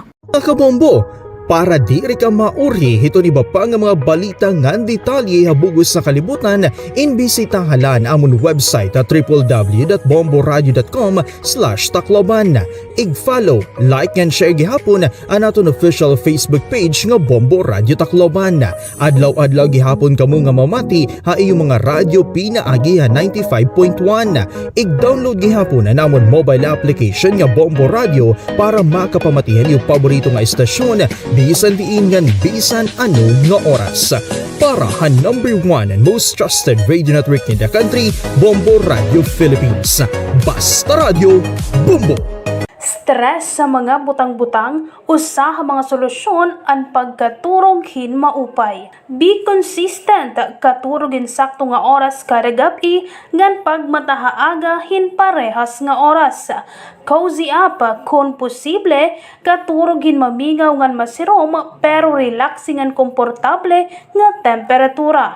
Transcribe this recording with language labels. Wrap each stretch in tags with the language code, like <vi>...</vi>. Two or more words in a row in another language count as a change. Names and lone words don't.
<war>Mga kabombo, para di ka mauri hito ni pa nga mga balita ngan detalye habugos sa kalibutan imbisitahan amon website at www.bomboradio.com/Tacloban. I-follow,</war> <en>like and share</en> <war>gihapon ang aton</war> <en>official Facebook page</en> <war>nga Bombo Radio Tacloban. Adlaw-adlaw gihapon kamo nga mamati ha iyong mga radyo pinaagi 95.1. I-download gihapon ang amon</war> <en>mobile application</en> <war>nga Bombo Radio para makapamatihan yung paborito nga istasyon bisan diin ngan bisan ano nga oras. Para ha</war> <en>#1 and most trusted radio network in the country, Bombo Radio Philippines.</en> <war>Basta Radio, Bombo! stress sa mga butang-butang, usaha mga solusyon ang pagkaturog hin maupay.</war> <en>Be consistent,</en> <war>katurogin sakto nga oras kada gabi, ngan pagmatahaaga hin parehas nga oras.</war> <en>Cozy up,</en> <war>kung posible, katurogin mamingaw ngan masirom pero relaxing ngan komportable nga temperatura.</war>